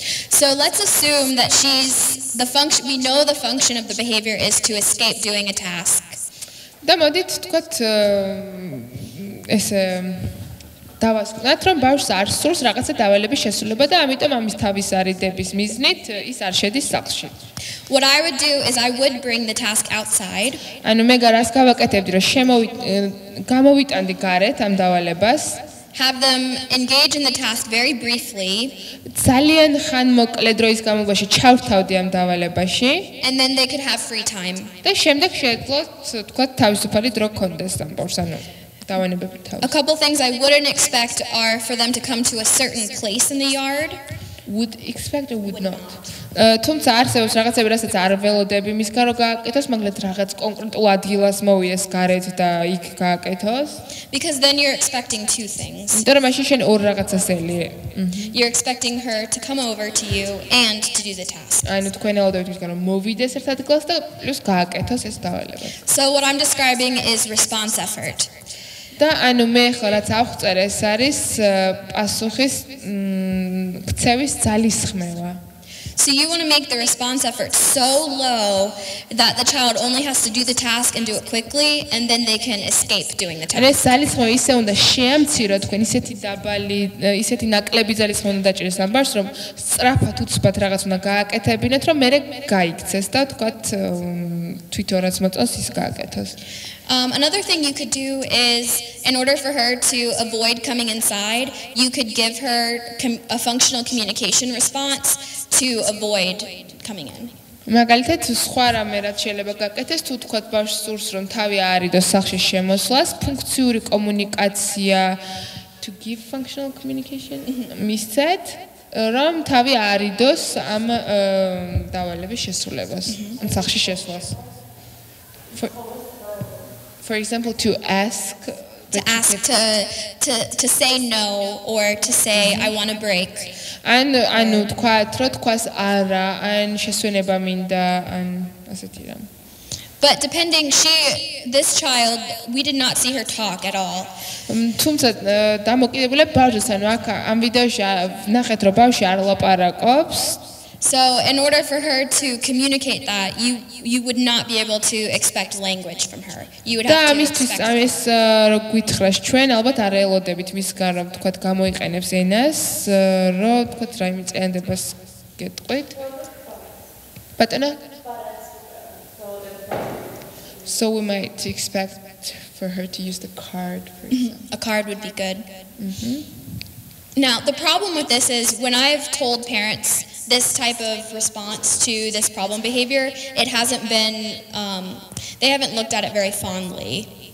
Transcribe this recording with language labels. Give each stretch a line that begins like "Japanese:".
English: So let's assume that we know the function of the behavior is to escape doing a task.
Georgian: და მოდით თქვათ ესე დავასკვნათ რომ ბავშვს არ სურს რაღაცა დავალების შესრულება და ამიტომ ამის თავის არიდების მიზნით ის არ შედის სახლში.
English: What I would do is I would bring the task outside.
Georgian: ანუ მე გარას გავაკეთებდი რომ გამოვიტანდი გარეთ ამ დავალებას.
English: Have them engage in the task very briefly.
Georgian: ძალიან ხანმოკლე დროის განმავლობაში ჩავრთავდი ამ დავალებაში.
English: And then they could have free time.
Georgian: და შემდეგ შეეძლოთ თქვათ თავისუფალი დრო გქონდეს ამ ბავშვს, ანუ დავანებები თავს.
English: A couple things I wouldn't expect are for them to come to a certain place in the yard. Would expect or would not.
Georgian: თუმცა არსებობს რაღაცები, რასაც არ ველოდები მისგან რომ გააკეთოს, მაგრამ რაღაც კონკრეტულ ადგილას მოვიდეს გარეთ და იქ გააკეთოს.
English: Because then you're expecting two things.
Georgian: იმიტომ რომ მაშინ შენ ორ რაღაცას ელი.
English: You're expecting her to come over to you and to do the task.
Georgian: ანუ თქვენ ელოდებით მისგან რომ მოვიდეს ერთ ადგილას და პლუს გააკეთოს ეს დავალება.
English: So what I'm describing is response effort.
Georgian: და ანუ მე ხო რაც ავხწერ ეს არის პასუხის ქცევის ძალისხმევა.
English: So you want to make the response effort so low that the child only has to do the task and do it quickly and then they can escape doing the task.
Georgian: ეს ძალისხმევა ისე უნდა შეამციროთ თქვენ ისეთი დაბალი, ისეთი ნაკლები ძალისხმევა უნდა დაჭერეს ამ ბავშვს რომ სწრაფად უცბად რაღაც უნდა გააკეთებინეთ რომ მერე გაიქცეს და თქვათ თვითონაც მოწონს ის გააკეთოს.
English: Another thing you could do is, in order for her to avoid coming inside, you could give her a functional communication response to avoid coming in.
Georgian: მაგალითად სხვა რამე რაც შეიძლება გააკეთეს, თუ თქვათ ბავშვს სურს რომ თავი აარიდოს სახლში შემოსვლას, ფუნქციური კომუნიკაცია
English: to give functional communication
Georgian: მისცეთ რომ თავი აარიდოს ამ დავალების შესრულებას, ამ სახლში შესვლას.
English: For example, to ask to say no or to say I want a break.
Georgian: ანუ თქვათ რომ თქვას არა, ან შესვენება მინდა, ან ასეთი რამ.
English: But this child, we did not see her talk at all.
Georgian: თუმცა დამოკიდებულია ბავშვს, ანუ აქ ამ ვიდეოში ნახეთ რომ ბავშვი არ ლაპარაკობს.
English: So in order for her to communicate that, you would not be able to expect language from her. You would have to expect
Georgian: ამის რო გითხრას ჩვენ ალბათ არ ელოდებით მისგან რომ თქვათ გამოიყენებს ენას, რომ თქვათ რაიმე წინადებას გეტყვით. ბატონო?
English: So we might expect for her to use the card, for example. A card would be good. Now, the problem with this is when I've told parents this type of response to this problem behavior, it hasn't been, they haven't looked at it very fondly.